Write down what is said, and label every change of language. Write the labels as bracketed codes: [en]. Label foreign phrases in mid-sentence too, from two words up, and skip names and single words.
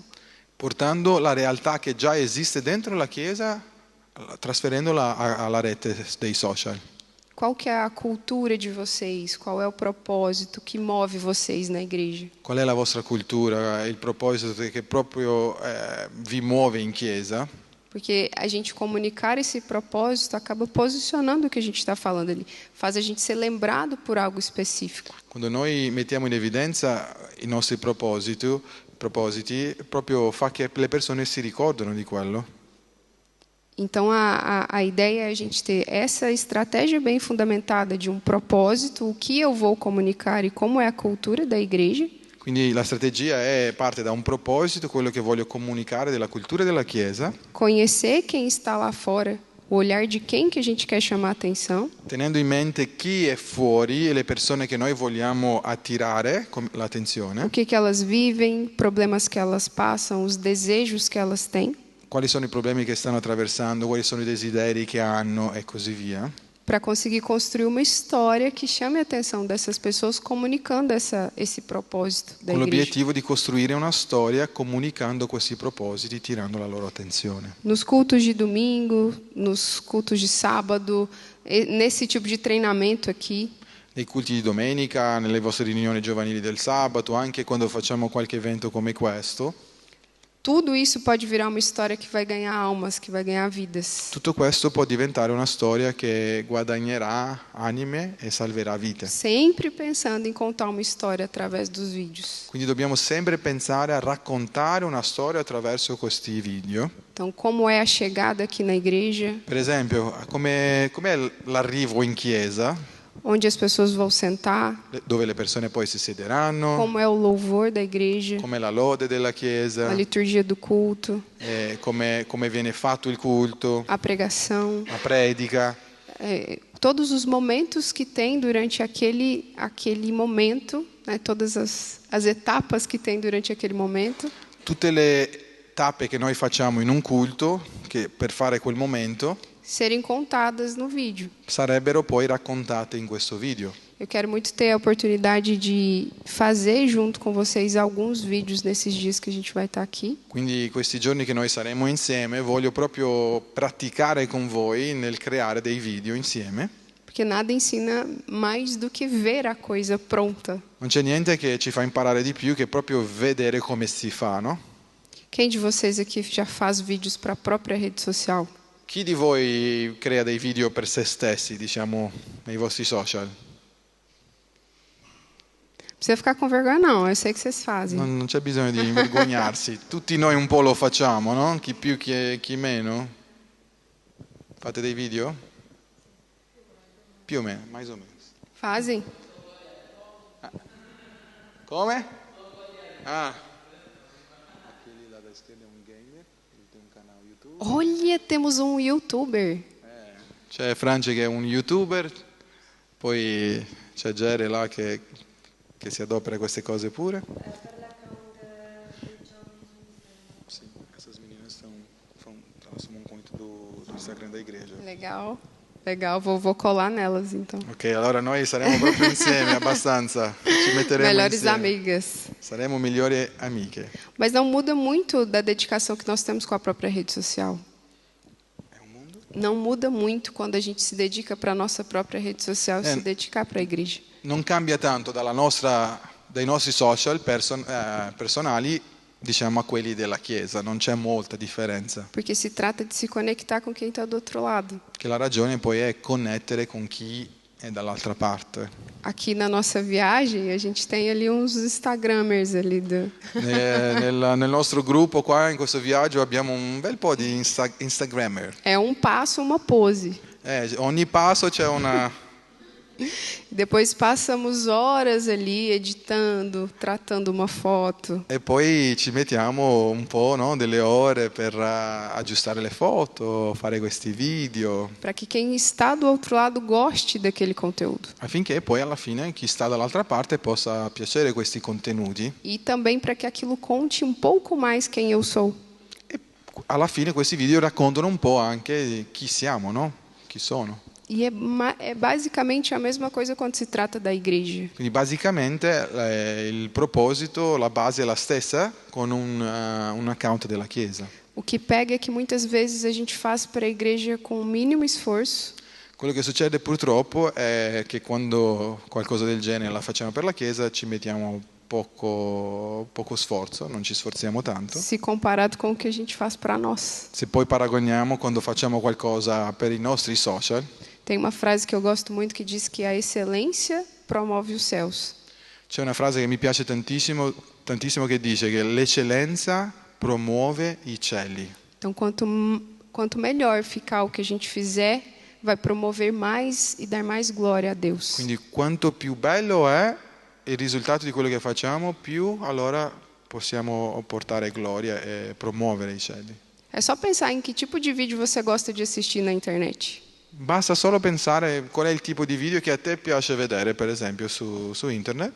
[it] Portando la realtà che già esiste dentro la Chiesa, trasferendola alla rete dei social. [pt] Qual que é a cultura de vocês? Qual é o propósito que move vocês na igreja? [it] Qual è la vostra cultura, il proposito che proprio vi muove in Chiesa? [pt] Porque a gente comunicar esse propósito acaba posicionando o que a gente está falando ali. Faz a gente ser lembrado por algo específico. [it] Quando noi mettiamo in evidenza i nostri propositi, proprio fa che le persone si ricordano di quello. [pt] Então, a ideia é a gente ter essa estratégia bem fundamentada de um propósito, o que eu vou comunicar e como é a cultura da igreja. [it] Quindi la strategia parte da un proposito, quello che voglio comunicare della cultura della Chiesa, [pt] Conhecer quem está lá fora, o olhar de quem que a gente quer chamar a atenção. [it] tenendo in mente chi è fuori e le persone che noi vogliamo attirare con l'attenzione, [pt] O que elas vivem, problemas que elas passam, os desejos que elas têm. [it] quali sono i problemi che stanno attraversando, quali sono i desideri che hanno e così via. [pt] para conseguir construir uma história que chame a atenção dessas pessoas, comunicando esse propósito da [it] con [pt] igreja. [it] l'obiettivo di costruire una storia comunicando questi propositi, tirando la loro attenzione. [pt] Nos cultos de domingo, nos cultos de sábado, nesse tipo de treinamento aqui, [it] Nei culti di domenica, nelle vostre riunioni giovanili del sabato, anche quando facciamo qualche evento come questo, [pt] tudo isso pode virar uma história que vai ganhar almas, que vai ganhar vidas. [it] tutto questo può diventare una storia che guadagnerà anime e salverà vite. [pt] Sempre pensando em contar uma história através dos vídeos. [it] Quindi dobbiamo sempre pensare a raccontare una storia attraverso questi video. [pt] Então, como é a chegada aqui na igreja, [it] Per esempio, com'è l'arrivo in chiesa, [pt] onde as pessoas vão sentar, [it] dove le persone poi si siederanno, [pt] como é o louvor da igreja, [it] com'è la lode della [pt] a [it] chiesa, [pt] liturgia do culto, [it] come viene fatto il culto, [pt] a pregação, [it] la predica. [pt] Todos os momentos que tem durante aquele momento, né, todas as etapas que tem durante aquele momento, [it] Tutte le tappe che noi facciamo in un culto, che per fare quel momento, [pt] serem contadas no vídeo. [it] sarebbero poi raccontate in questo video. [pt] Eu quero muito ter a oportunidade de fazer junto com vocês alguns vídeos nesses dias que a gente vai estar aqui. [it] Quindi questi giorni che noi saremo insieme, voglio proprio praticare con voi nel creare dei video insieme. [pt] Porque nada ensina mais do que ver a coisa pronta. [it] Non c'è niente che ci fa imparare di più che proprio vedere come si fa, no? [pt] Quem de vocês aqui já faz vídeos para a própria rede social? [it] Chi di voi crea dei video per se stessi, diciamo, nei vostri social? [pt] Não precisa ficar com vergonha não, eu sei que vocês fazem. [it] Non c'è bisogno di vergognarsi. Tutti noi un po' lo facciamo, no? Chi più, chi meno. Fate dei video? Più o meno, [pt] mais o meno. Fazem? [it] Come? Ah. [pt] Aquele lá da esquerda é um gamer, ele tem um canal YouTube. Olha, temos um youtuber. [it] C'è Franci che è un youtuber, poi c'è Gere là che si adopera queste cose pure. [pt] Sim, essas meninas elas tomam conta do Instagram da igreja. Legal, legal. Vou colar nelas então. [it] Ok, allora noi saremo proprio insieme abbastanza, ci metteremo [pt] Melhores [it] insieme. [pt] amigas. [it] Saremo migliori amiche. [pt] Mas não muda muito da dedicação que nós temos com a própria rede social. [it] È un mondo? [pt] Não muda muito quando a gente se dedica para a nossa própria rede social e se dedicar para a igreja. [it] Non cambia tanto dai nostri social personali, diciamo, a quelli della Chiesa, non c'è molta differenza. [pt] Porque se trata de se conectar com quem está do outro lado. [it] Che la ragione poi è connettere con chi è dall'altra parte. [pt] Aqui na nossa viagem, a gente tem ali uns Instagramers ali do... [it] Nel nostro gruppo qua, in questo viaggio, abbiamo un bel po' di Instagrammer. [pt] É um passo, uma pose. [it] Ogni passo c'è una... [pt] Depois passamos horas ali editando, tratando uma foto. [it] E poi ci mettiamo un po', no, delle ore per aggiustare le foto, fare questi video. [pt] Para que quem está do outro lado goste daquele conteúdo. [it] Affinché poi alla fine chi sta dall'altra parte possa piacere questi contenuti. [pt] E também para que aquilo conte um pouco mais quem eu sou. [it] E alla fine questi video raccontano un po' anche chi siamo, no? Chi sono. [pt] E é basicamente a mesma coisa quando se trata da igreja. [it] Quindi basicamente il proposito, la base è la stessa con un account della Chiesa. [pt] O que pega é que muitas vezes a gente faz para a igreja com o mínimo esforço. [it] Quello che succede purtroppo è che quando qualcosa del genere la facciamo per la Chiesa ci mettiamo poco sforzo, non ci sforziamo tanto. [pt] Se comparado com o que a gente faz para nós. [it] Se poi paragoniamo quando facciamo qualcosa per i nostri social. [pt] Tem uma frase que eu gosto muito que diz que a excelência promove os céus. [it] C'è una frase che mi piace tantissimo che dice che l'eccellenza promuove i cieli. [pt] Então, quanto melhor ficar o que a gente fizer, vai promover mais e dar mais glória a Deus. [it] Quindi quanto più bello è il risultato di quello che facciamo, più allora possiamo portare gloria e promuovere i cieli. [pt] É só pensar em que tipo de vídeo você gosta de assistir na internet. [it] Basta solo pensare qual è il tipo di video che a te piace vedere, per esempio, su internet.